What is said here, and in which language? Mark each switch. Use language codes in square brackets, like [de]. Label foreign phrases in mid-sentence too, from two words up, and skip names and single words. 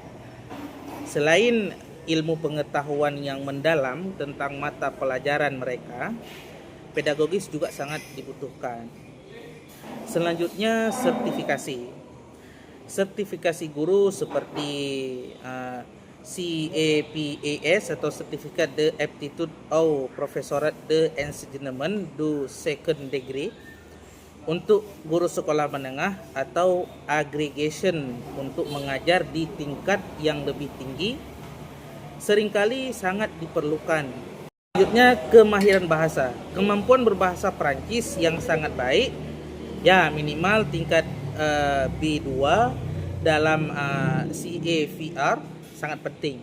[id] Selain ilmu pengetahuan yang mendalam tentang mata pelajaran mereka, pedagogis juga sangat dibutuhkan. Selanjutnya sertifikasi. Sertifikasi guru seperti CAPAS atau [fr] Certificat de Aptitude au Professorat de Enseignement du Second Degree [id] untuk guru sekolah menengah, atau aggregation untuk mengajar di tingkat yang lebih tinggi, seringkali sangat diperlukan. Selanjutnya kemahiran bahasa. Kemampuan berbahasa Prancis yang sangat baik, ya minimal tingkat B2 dalam CAVR sangat penting.